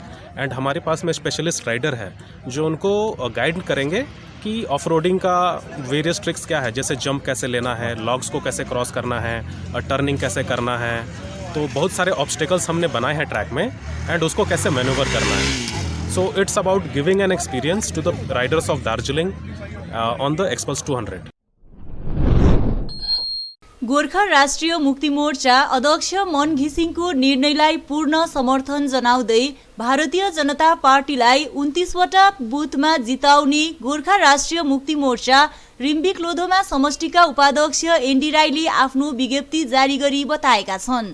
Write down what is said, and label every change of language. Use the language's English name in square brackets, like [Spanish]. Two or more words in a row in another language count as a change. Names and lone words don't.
[Hindi] एंड हमारे पास में [English] specialist rider [Hindi] है जो उनको गाइड करेंगे कि [English] off roading [Hindi] का [English] various tricks [Hindi] क्या है, जैसे जंप कैसे लेना है, लॉग्स को कैसे क्रॉस करना है, टर्निंग कैसे करना है। तो बहुत सारे ऑब्स्टिकल्स हमने बनाए हैं ट्रैक में एंड उसको कैसे मैनूवर करना है। [English] So it's about giving an experience to the riders of Darjeeling on the Xpulse 200. [Nepali] गोर्खा राष्ट्रिय मुक्ति मोर्चा अध्यक्ष मन घिसिङको निर्णयलाई पूर्ण समर्थन जनाउँदै भारतीय जनता पार्टीलाई 29वटा बुथमा जिताउने गोर्खा राष्ट्रिय मुक्ति मोर्चा रिम्बिक लोधोमा समष्टिका उपाध्यक्ष एनडी राईले आफ्नो विज्ञप्ति जारी गरी बताएका छन्।